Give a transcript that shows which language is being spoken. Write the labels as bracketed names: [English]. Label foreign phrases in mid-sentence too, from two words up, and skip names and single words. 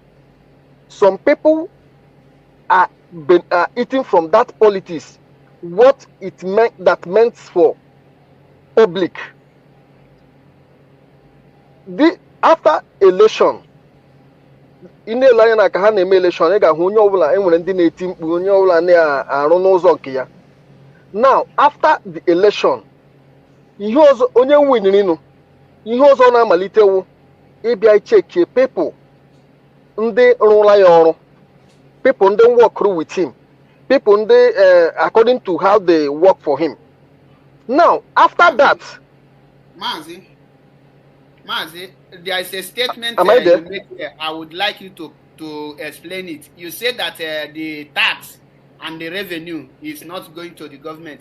[English] Some people are eating from that politics what it meant for public. After election, in the line [Igbo] aka ha na-eme election, ị ga-ahụ onye ọbụla enwere ndị na-eti mkpu, onye ọbụla na-arụ n'ụzọ nke ya. [English] Now, after the election, [Igbo] ihe ọzọ onye winirinu, ihe ọzọ na-amalitewu ịbịa ichekie people ndị rụla ya ọrụ, people ndị [English] work through with him, [Igbo] people ndị [English] according to how they work for him. Now, after that, Mazi, there is a statement am I there? you make here. I would like you to explain it. You said that the tax and the revenue is not going to the government.